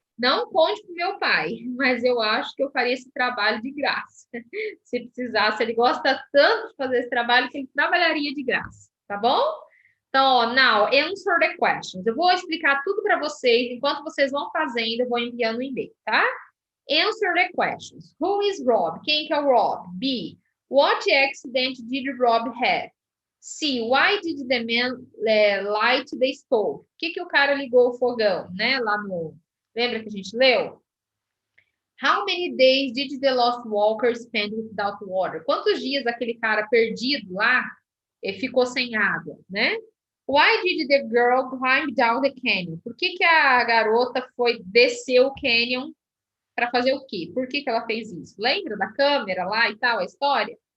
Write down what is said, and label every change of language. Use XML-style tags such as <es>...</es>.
<pt>Não conte com meu pai, mas eu acho que eu faria esse trabalho de graça. Se precisasse, ele gosta tanto de fazer esse trabalho que ele trabalharia de graça, tá bom? Então, ó,</pt> <en>now, answer the questions.</en> <pt>Eu vou explicar tudo para vocês, enquanto vocês vão fazendo, eu vou enviando um e-mail, tá?</pt> <en>Answer the questions. Who is Rob?</en> <pt>Quem que é o Rob?</pt> <en>B. What accident did Rob have?</en> <pt>C.</pt> <en>Why did the man light the stove?</en> <pt>Por que o cara ligou o fogão, né? Lá no... Lembra que a gente leu?</pt> <en>How many days did the lost walker spend without water?</en> <pt>Quantos dias aquele cara perdido lá ficou sem água, né?</pt> <en>Why did the girl climb down the canyon?</en> <pt>Por que a garota foi descer o canyon para fazer o quê? Por que que ela fez isso? Lembra da câmera lá e tal, a história?</pt>